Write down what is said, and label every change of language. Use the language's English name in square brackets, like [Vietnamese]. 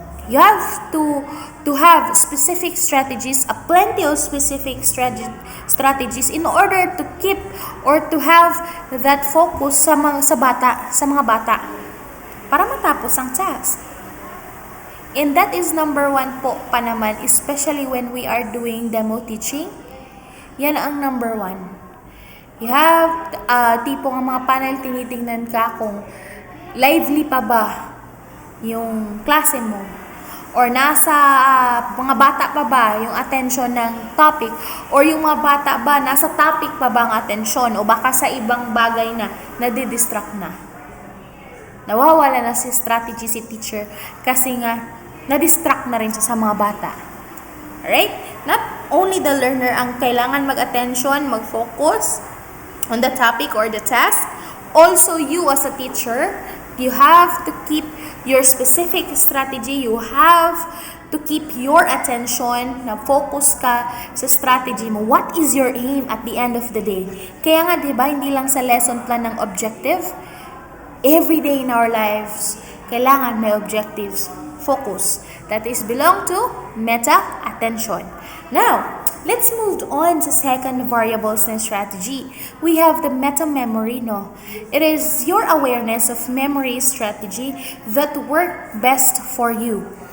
[English] You have to have specific strategies, plenty of specific strategies in order to keep or to have that focus [Filipino] sa mga bata para matapos ang task. [English] And that is number 1 [Filipino] po pa naman, [English] especially when we are doing demo teaching. [Filipino] Yan ang number 1. You have tipong ang mga panel, tinitingnan ka kung lively pa ba yung klase mo, or nasa mga bata pa ba yung attention ng topic, or yung mga bata ba nasa topic pa ba ang attention, o baka sa ibang bagay na nadidistract na. Nawawala na si strategy si teacher kasi nga nadistract na rin siya sa mga bata. [English] Alright? Not only the learner [Filipino] ang kailangan mag-attention, mag-focus [English] on the topic or the task, also you as a teacher, you have to keep your specific strategy. You have to keep your attention, [Filipino] na focus ka sa strategy mo. [English] What is your aim at the end of the day? [Filipino] Kaya nga, diba, hindi lang sa lesson plan ng objective. [English] Every day in our lives, [Filipino] kailangan may [English] objectives. Focus. That is belong to meta-attention. Now, let's move on to second variables and strategy. We have the meta-memory, no? It is your awareness of memory strategy that work best for you.